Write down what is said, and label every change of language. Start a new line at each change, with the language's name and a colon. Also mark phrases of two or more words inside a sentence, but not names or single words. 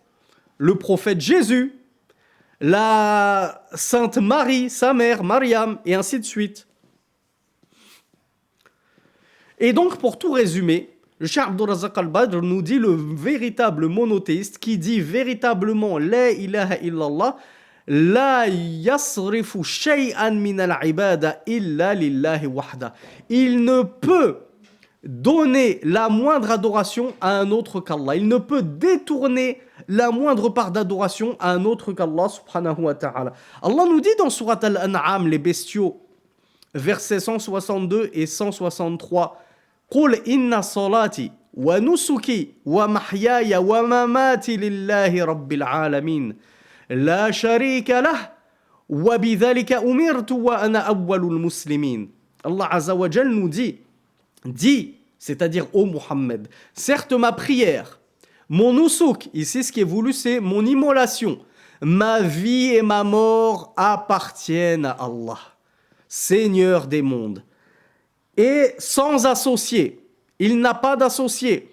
French: Le prophète Jésus, la Sainte Marie, sa mère, Mariam, et ainsi de suite. Et donc, pour tout résumer, le Cheikh Abdurrazaq al-Badr nous dit le véritable monothéiste qui dit véritablement
Arabic: لا إله إلا الله, لا يصرف شيئا من العبادة إلا لله وحده.
French: Il ne peut donner la moindre adoration à un autre qu'Allah. Il ne peut détourner la moindre part d'adoration à un autre qu'Allah
Arabic: سبحانه وتعالى.
French: Allah nous dit dans Surat Al-An'am, les bestiaux, versets 162 et 163,
Arabic: قل إن صلاتي ونسكي ومحياي ومماتي لله رب العالمين لا شريك له وبذلك أمرت وأنا أول المسلمين.
French: Allah
Arabic: عز وجل
French: nous dit, c'est-à-dire ô Muhammad, certes ma prière, mon nusuk, ici ce qui est voulu c'est mon immolation, ma vie et ma mort appartiennent à Allah, Seigneur des mondes, et sans associé, il n'a pas d'associé.